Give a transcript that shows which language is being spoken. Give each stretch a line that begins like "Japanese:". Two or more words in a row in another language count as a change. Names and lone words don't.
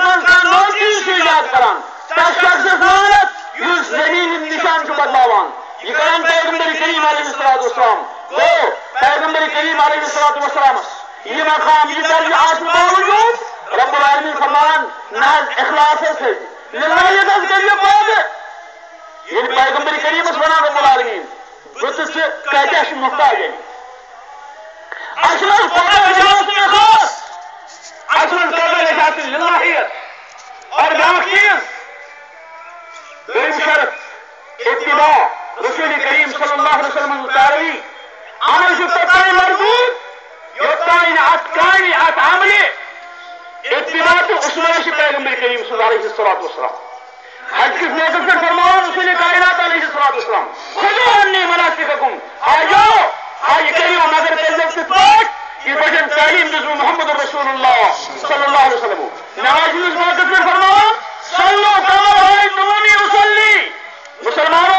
Kashmiri: منٛز کانٛہہ نوکری چھُ ایجاد کران تس شخصس لعنت یُس زمیٖن ہُنٛد نشان چھُ بدلاوان یہ کران پیغمبر کریم
Arabic: علیہ الصلوۃ والسلام
Kashmiri: گوٚو پیغمبر کریم
Arabic: علیہ الصلوۃ والسلامس
Kashmiri: یہ مقام یہ درجہ آسنہٕ باوجوٗد
Arabic: رب العالمین
Kashmiri: فرماوان نہ حظ اخلاص حظ تھٲیزِ للہیت حظ کٔرِو پٲدٕ ییٚلہِ پیغمبر کریٖمس ونان
Arabic: رب العالمین
Kashmiri: بہٕ تہٕ ژٕ کۭتیاہ چھِ محتاج اَسہِ منٛز کوتاہ گژھِ آسُن اخلاص اَسہِ منٛز کوتاہ گژھِ آسٕنۍ للہیت اور بیٛاکھ چیٖز دوٚیِم شرط اتباع رسول کریم صلی
Arabic: اللہ علیہ وسلم
Kashmiri: پیروی عمل چھُ توٚتام مضبوٗط یوٚتام نہٕ اتھ کامہِ اتھ عملہِ اتباع تہٕ اُسوہ چھِ پیغمبر کریم
Arabic: صلی اللہ علیہ الصلوۃ والسلام
Kashmiri: حج کِس موقعس پٮ۪ٹھ فرماوان رسول کائنات
Arabic: علیہ الصلوۃ والسلام خُذوٗ عنی مناسککم
Kashmiri: آجو حج کٔرِو مگر کٔرۍزیو تِتھ پٲٹھۍ یِتھ پٲٹھۍ تعلیٖم دِژوٕ محمد رسول اللہ
Arabic: صلی اللہ علیہ وسلم
Kashmiri: نمازِ ہٕنٛدِس موقعس پٮ۪ٹھ فرماوان
Arabic: صلوا کما رأیتمونی اصلی